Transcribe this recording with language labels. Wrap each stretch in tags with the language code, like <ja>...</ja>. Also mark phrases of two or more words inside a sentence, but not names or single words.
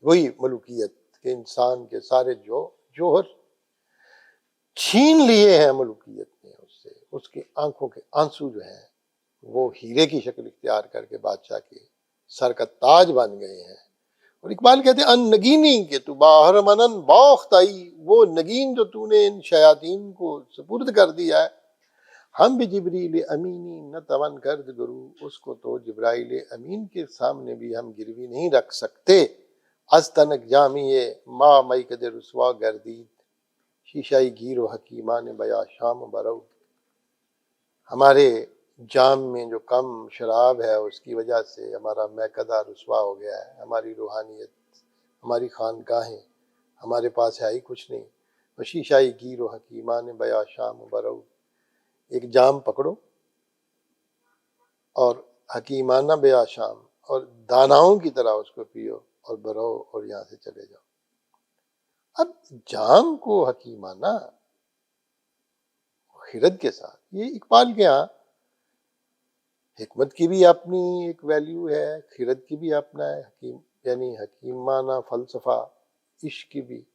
<ur>وہی ملوکیت کہ انسان کے سارے جوہر چھین لیے ہیں ملوکیت نے اس سے، اس کی آنکھوں کے آنسو جو ہیں وہ ہیرے کی شکل اختیار کر کے بادشاہ کے سر کا تاج بن گئے ہیں۔ اور اقبال کہتے ہیں ان</ur> <fa>نگینی کہ تو باہر منن باخت آئی،</fa> <ur>وہ نگین جو تو نے ان شیاطین کو سپرد کر دیا ہے، ہم بھی</ur> <fa>جبریل امینی نہ توان کرد گرو،</fa> <ur>اس کو تو جبرائیل امین کے سامنے بھی ہم گروی نہیں رکھ سکتے۔</ur> <fa>از تنک جامی ما میکد رسوا گردید، شیشائی گیر و حکیمان بیا شام برو۔</fa> <ur>ہمارے جام میں جو کم شراب ہے اس کی وجہ سے ہمارا میکدہ رسوا ہو گیا ہے، ہماری روحانیت، ہماری خانقاہیں، ہمارے پاس ہے ہی کچھ نہیں۔</ur> <fa>و شیشائی گیر و حکیمان بیا شام برو،</fa> <ur>ایک جام پکڑو اور</ur> <fa>حکیمانہ بیا شام،</fa> <ur>اور داناؤں کی طرح اس کو پیو اور برو اور یہاں سے چلے جاؤ۔ اب جام کو حکیمانہ خرد کے ساتھ، یہ اقبال کے ہاں حکمت کی بھی اپنی ایک ویلیو ہے، خرد کی بھی اپنا ہے، حکیم یعنی حکیمانہ فلسفہ، عشق کی بھی۔</ur>